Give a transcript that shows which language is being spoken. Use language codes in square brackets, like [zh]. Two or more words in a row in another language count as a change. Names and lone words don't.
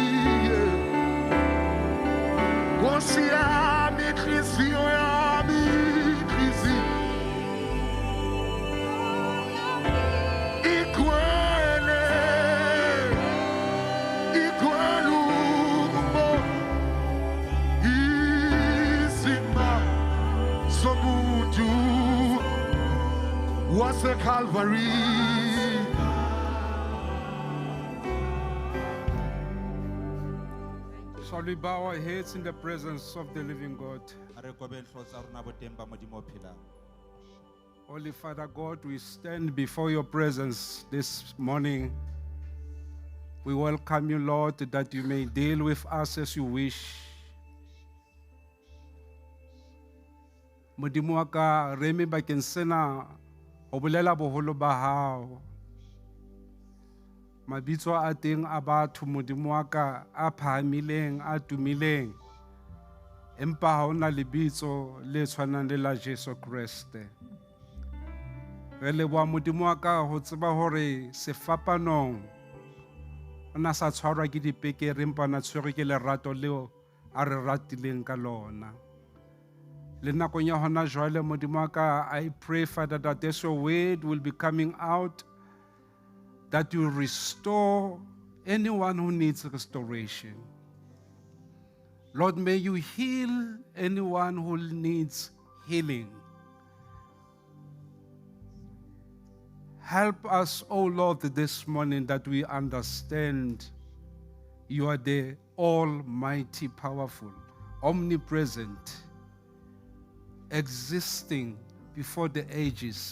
[zu] Nkosi yami inhliziyo yami igcwele ukumo isima somuntu waseKalvari. [en] Shall we bow our heads in the presence of the living God? Holy Father God, we stand before your presence this morning. We welcome you, Lord, that you may deal with us as you wish. [st] Modimo wa ka reme bakeng sena o bolela boholo ba hao. Mabitso a teng a batho modimo wa ka a phahamileng a tumileng empa ha ona lebitso le tshwanang le la Jesu Kriste. Re leboha modimo wa ka ho tseba hore sefapanong o na sa tshwarwa ke dipekere empa na tshwerwe ke lerato leo a re ratileng ka lona. Le nakong ya hona jwale modimo wa ka, [en] I pray, Father, that as your word will be coming out, that you restore anyone who needs restoration. Lord, may you heal anyone who needs healing. Help us, oh Lord, this morning that we understand you are the almighty, powerful, omnipresent, existing before the ages.